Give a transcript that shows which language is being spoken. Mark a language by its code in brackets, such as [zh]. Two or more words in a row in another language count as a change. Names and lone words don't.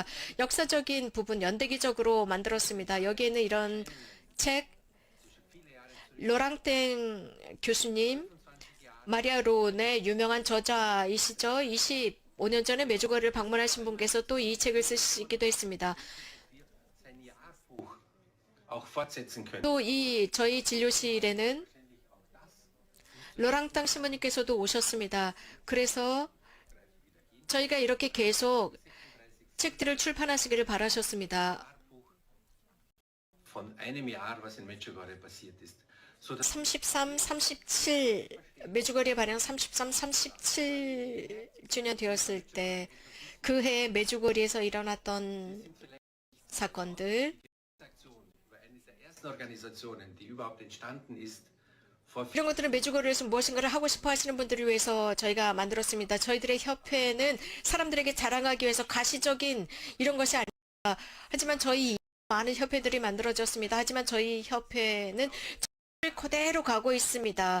[ko] 역사적인 부분 연대기적으로 만들었습니다. 여기에는 이런 책, 로랑땡 교수님, 마리아 론의 유명한 저자이시죠. 25년 전에 메주거리를 방문하신 분께서 또 이 책을 쓰시기도 했습니다. [de] sein Jahrbuch auch fortsetzen können. [ko] 또 이 저희 진료실에는 로랑땅 신부님께서도 오셨습니다. 그래서 저희가 이렇게 계속 책들을 출판하시기를 바라셨습니다. [de] von einem Jahr, was in Medjugorje passiert ist. 33, 37, [ko] 메주거리의 발행 33, 37주년 되었을 때 그 해 메주거리에서 일어났던 사건들, [de] Eine der ersten Organisationen, die überhaupt entstanden ist, vor [ko] 이런 것들은 메주거리에서 무엇인가를 하고 싶어 하시는 분들을 위해서 저희가 만들었습니다. 저희들의 협회는 사람들에게 자랑하기 위해서 가시적인 이런 것이 아닙니다. 하지만 저희 많은 협회들이 만들어졌습니다. 하지만 저희 협회는 그대로 가고 있습니다.